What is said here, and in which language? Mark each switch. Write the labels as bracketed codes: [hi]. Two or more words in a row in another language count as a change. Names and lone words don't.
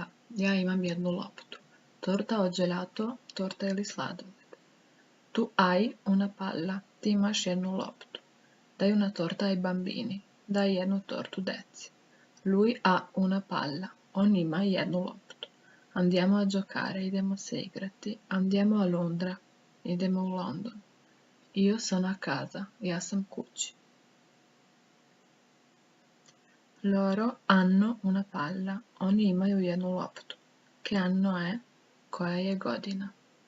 [sr] Ja imam jednu loptu. Torta od gelato, torta ili sladoled. [it] Tu hai una palla. [sr] Ti imaš jednu loptu. [it] Dai una torta ai bambini. [sr] Dai jednu tortu deci. [it] Lui ha una palla. [sr] On ima jednu loptu. [it] Andiamo a giocare, [sr] idemo se igrati. [it] Andiamo a Londra. [sr] Idemo u London. [it] Io sono a casa. [sr] Ja sam kući. [it] Loro hanno una palla. [sr] Oni imaju jednu loptu. [it] Che anno è? [sr] Koja je godina?